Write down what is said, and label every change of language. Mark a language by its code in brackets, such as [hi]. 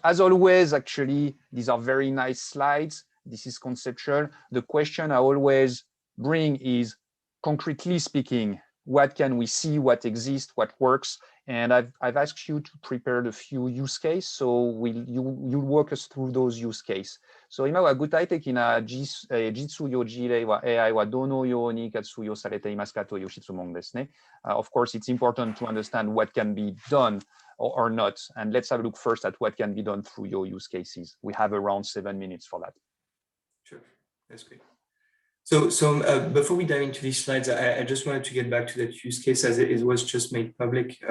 [en] As always, actually, these are very nice slides. This is conceptual. The question I always bring is, concretely speaking, what can we see, what exists, what works? And I've asked you to prepare a few use cases, so you'll walk us through those use cases. [ja] So 今は具体的な実用事例は AI はどのように活用されていますかという質問ですね。 [en] Of course, it's important to understand what can be done or not. And let's have a look first at what can be done through your use cases. We have around 7 minutes for that. Sure, that's great. So before we dive into these slides, I just wanted to get back to that use case as it was just made public.